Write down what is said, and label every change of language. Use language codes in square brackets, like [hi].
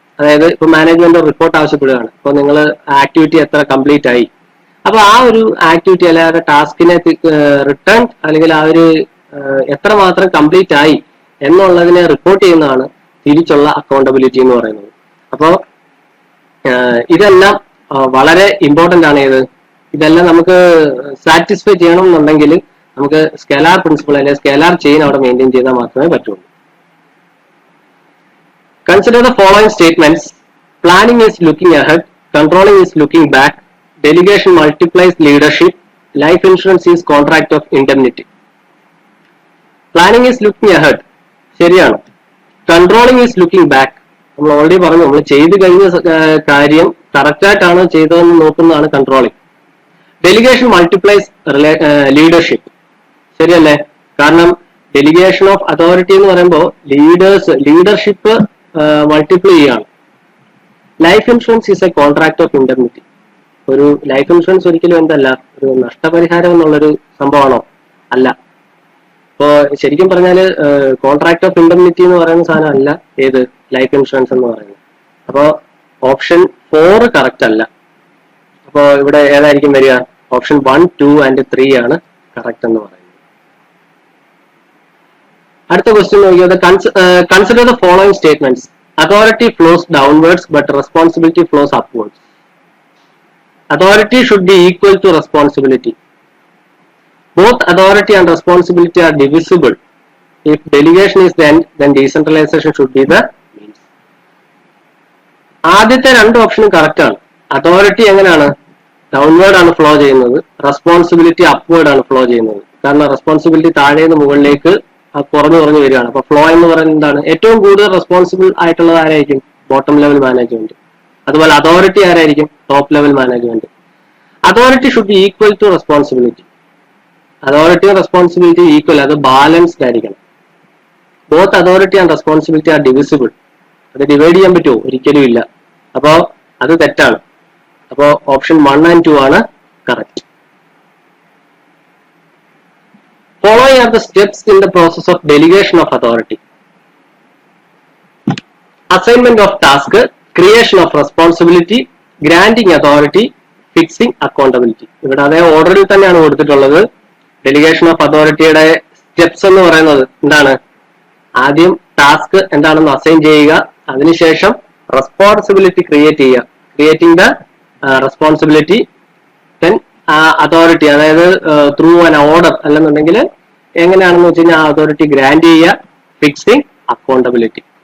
[ml] അതായത് ഇപ്പൊ management report ആവശ്യപ്പെടുകയാണ്, ഇപ്പൊ നിങ്ങൾ ആക്ടിവിറ്റി എത്ര കംപ്ലീറ്റ് ആയി, അപ്പൊ ആ ഒരു ആക്ടിവിറ്റി അല്ലെങ്കിൽ ആ ടാസ്കിനെ റിട്ടേൺ അല്ലെങ്കിൽ ആ ഒരു എത്രമാത്രം കംപ്ലീറ്റ് ആയി എന്നുള്ളതിനെ റിപ്പോർട്ട് ചെയ്യുന്നതാണ് തിരിച്ചുള്ള അക്കൗണ്ടബിലിറ്റി എന്ന് പറയുന്നത്. അപ്പോൾ ഇതെല്ലാം വളരെ ഇമ്പോർട്ടന്റ് ആണ്. ഇതെല്ലാം നമുക്ക് സാറ്റിസ്ഫൈ ചെയ്യണം എന്നുണ്ടെങ്കിൽ നമുക്ക് സ്കെലാർ പ്രിൻസിപ്പിൾ അല്ലെങ്കിൽ സ്കെലാർ ചെയിൻ അവിടെ മെയിൻറ്റെയിൻ ചെയ്താൽ മാത്രമേ പറ്റുള്ളൂ. [en] Consider the following statements. Planning is looking ahead, controlling is looking back, delegation multiplies leadership, life insurance is contract of indemnity. Planning is looking ahead, [ml] ശരിയാണ്. [en] Controlling is looking back, [ml] നമ്മൾ already പറഞ്ഞു, നമ്മൾ ചെയ്ത് കഴിഞ്ഞ കാര്യം കറക്റ്റ് ആയിട്ടാണ് ചെയ്തതെന്ന് നോക്കുന്നതാണ് കൺട്രോളിങ്. [en] delegation multiplies leadership, [ml] ശരിയല്ലേ? കാരണം ഡെലിഗേഷൻ ഓഫ് അതോറിറ്റി എന്ന് പറയുമ്പോൾ ലീഡർഷിപ്പ് മൾട്ടിപ്ലൈ ചെയ്യാണ്. [en] Life insurance is a contract of indemnity. [ml] ഒരു ലൈഫ് ഇൻഷുറൻസ് ഒരിക്കലും എന്തല്ല, ഒരു നഷ്ടപരിഹാരം എന്നുള്ളൊരു സംഭവമാണോ? അല്ല. ഇപ്പോ ശരിക്കും പറഞ്ഞാല് കോൺട്രാക്ട് ഓഫ് ഇൻഡെംനിറ്റി എന്ന് പറയുന്ന സാധനം അല്ല ഏത് ലൈഫ് ഇൻഷുറൻസ് എന്ന് പറയുന്നത്. അപ്പോ ഓപ്ഷൻ 4 കറക്റ്റ് അല്ല. അപ്പോ ഇവിടെ ഏതായിരിക്കും വരിക? ഓപ്ഷൻ 1, 2 and 3 ആണ് കറക്റ്റ് എന്ന് പറയുന്നത്. അടുത്ത ക്വസ്റ്റ്യൻ നോക്കിയത്, [en] Consider the following statements. Authority flows downwards but responsibility flows upwards. Authority should be equal to responsibility. Both authority and responsibility are divisible. If delegation is the end, then decentralization should be the means. [ml] ആദ്യത്തെ 2 ഓപ്ഷനും correct ആണ്. Authority എങ്ങനെയാണ്? Downward ആണ് flow ചെയ്യുന്നത്, responsibility upward ആണ് flow ചെയ്യുന്നത്. കാരണം responsibility താഴേന്ന് മുകളിലേക്ക് കുറഞ്ഞു വരികയാണ്. അപ്പൊ ഫ്ലോ എന്ന് പറയുന്നത് എന്താണ്? ഏറ്റവും കൂടുതൽ റെസ്പോൺസിബിൾ ആയിട്ടുള്ളത് ആരായിരിക്കും? Bottom level management. അതുപോലെ അതോറിറ്റി ആരായിരിക്കും? Top level management. [en] Authority should be equal to responsibility. Authority and responsibility equal, [ml] അത് ബാലൻസ്ഡ് ആയിരിക്കണം. [en] Both authority and responsibility are divisible. [ml] അത് ഡിവൈഡ് ചെയ്യാൻ പറ്റുമോ? ഒരിക്കലും ഇല്ല. അപ്പോ അത് തെറ്റാണ്. അപ്പോ ഓപ്ഷൻ 1 and 2 ആണ് correct. [en] Following are the steps in the process of delegation of authority. Assignment of task, creation of responsibility, granting authority, fixing accountability. [ml] ഇവിടെ അതേ ഓർഡറിൽ തന്നെയാണ് കൊടുത്തിട്ടുള്ളത്. ഡെലിഗേഷൻ ഓഫ് അതോറിറ്റിയുടെ സ്റ്റെപ്സ് എന്ന് പറയുന്നത് എന്താണ്? ആദ്യം ടാസ്ക് എന്താണെന്ന് അസൈൻ ചെയ്യുക, അതിനുശേഷം റെസ്പോൺസിബിലിറ്റി ക്രിയേറ്റ് ചെയ്യുക, [en] creating the responsibility, [ml] then authority, അതായത് [en] through an order [ml] അല്ലെന്നുണ്ടെങ്കിൽ എങ്ങനെയാണെന്ന് വെച്ച് കഴിഞ്ഞാൽ ആ അതോറിറ്റി ഗ്രാൻഡ് ചെയ്യുക, ഫിക്സിങ് അക്കൗണ്ടബിലിറ്റി.